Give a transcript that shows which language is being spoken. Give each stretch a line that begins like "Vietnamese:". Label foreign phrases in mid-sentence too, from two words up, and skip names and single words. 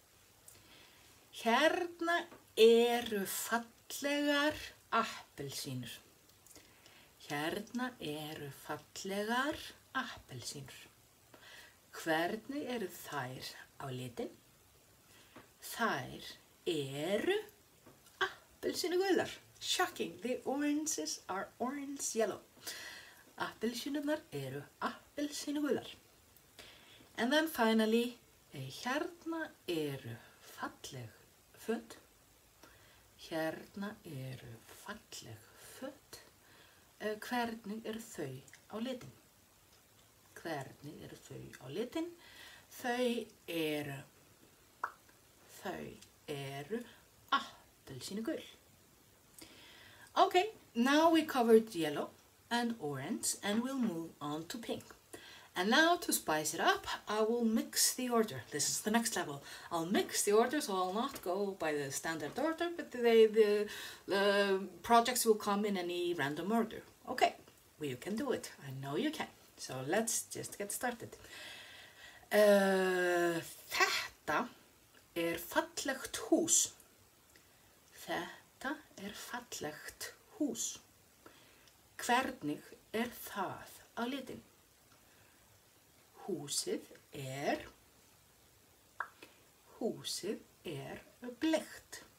Icelandic: Hérna eru fallegar appelsínur. Hérna eru fallegar appelsínur. Hvernig eru þær á litin? Þær eru appelsínugular.
English: Shocking, the oranges are orange yellow.
Icelandic: Appelsínurnar eru appelsínugular.
English: And then finally,
Icelandic: hérna eru falleg föt. Hérna eru falleg föt. Hvernig eru þau á litin? Hvernig eru þau á litin? Þau eru appelsínugul.
English: Okay, now we covered yellow and orange, and we'll move on to pink. And now to spice it up, I will mix the order. This is the next level. I'll mix the order, so I'll not go by the standard order, but the projects will come in any random order. Okay, well, you can do it. I know you can. So let's just get started.
Icelandic: Þetta fallegt hús. Þetta fallegt hús. Hvernig það á litin? Húsið bleikt.